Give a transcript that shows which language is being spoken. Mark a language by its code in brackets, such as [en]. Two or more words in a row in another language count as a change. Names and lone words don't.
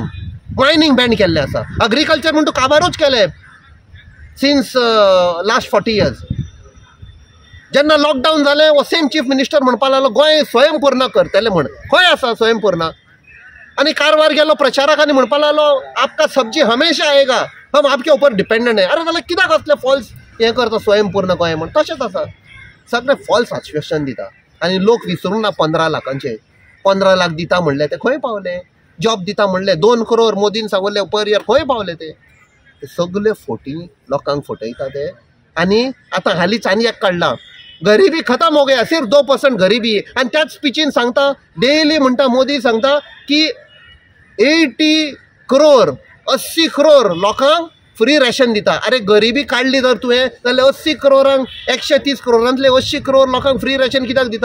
[en] mining ban [kok] केल्लें आसा, एग्रीकल्चर म्हणून काबारूच केलें [en] since last 40 years. [kok] जेन्ना लॉकडावन जालें, वो [en] same Chief Minister [kok] म्हणपा लागलो गोंय स्वयंपूर्ण करतले म्हण. खंय आसा स्वयंपूर्ण? आनी कारवार गेलो प्रचाराक आनी म्हणपा लागलो [hi] आपका सब्जी हमेशा आएगा, हम आपके ऊपर डिपेंडंट है. [kok] अरे जाल्यार कित्याक असले फॉल्स हें करता स्वयंपूर्ण गोंय म्हण? तशेंच आसा, सगळे फॉल्स आश्वेशन दिता आनी लोक विसरूंक ना 15 लाखांचे. 15 लाख दिता म्हणले ते खंय पावले? जॉब दिता म्हणले 2 करोड मोदीन सांगले [en] per year, [kok] खंय पावले ते? सगळे फोटी लोकांक फटयता ते. आनी आतां हालींच आनी एक काडला, [hi] गरिबी खतम हो गया, सिर्फ 2% गरिबी. [kok] आनी त्याच स्पिचीन सांगता, डेली म्हणटा मोदी सांगता की 80 करोड लोकांक [en] free ration [kok] दिता. अरे गरिबी काडली जर तुवें जाल्यार 80 करोडांक 130 करोडांतले 80 करोड लोकांक [en] free ration [kok] कित्याक दिता?